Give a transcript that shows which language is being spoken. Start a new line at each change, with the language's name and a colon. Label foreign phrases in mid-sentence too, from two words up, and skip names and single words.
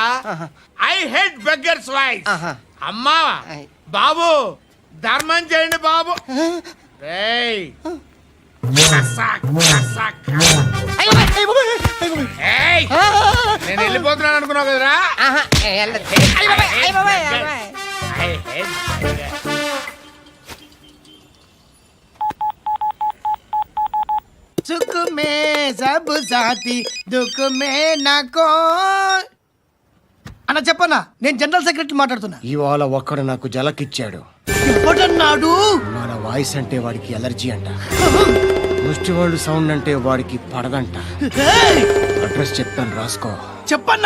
English: I hate beggars voice.
Telugu: అమ్మా బాబు ధర్మం చేయండి బాబు. ఏయ్, ఏయ్, నేను వెళ్ళిపోతున్నాను అనుకున్నావు కదరా.
English: I hate beggars.
Hindi: सुख में सब साथी दुख में नाको.
Telugu: అన్న చెప్పన్నా, నేను
English: general secretary
Telugu: మాట్లాడుతున్నా. ఇవాళ ఒక్కడు నాకు జలకిచ్చాడు. ఎవడన్నాడు? మన వాయిస్ అంటే వాడికి ఎలర్జీ అంట. ముష్టి వాళ్ళు సౌండ్ అంటే వాడికి పడదంట. ఏయ్! అడ్రస్ చెప్తాను రాసుకో. చెప్పన్నా.